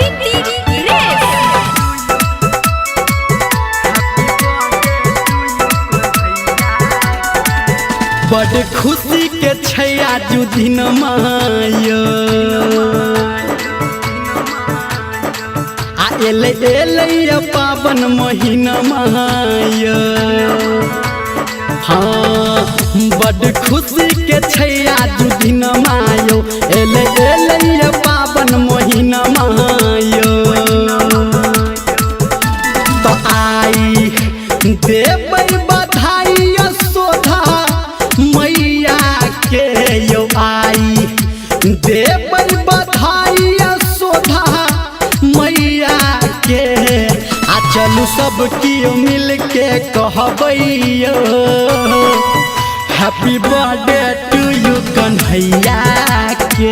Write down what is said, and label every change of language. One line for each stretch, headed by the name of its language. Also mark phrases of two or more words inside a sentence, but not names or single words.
Maithili: बड़ खुशी के छैया जू दिन मायो आ एले पावन महीना मायो। हाँ बड़ खुशी के छैया जू दिन मायो एले पावन महीना मायो। तो आई देबै बधाई सोधा मैया के यो आई देबै बधाई सोधा मैया के आ चलू सब कियो मिल के कहबै
English: happy birthday to you
Maithili: कन्हैया के।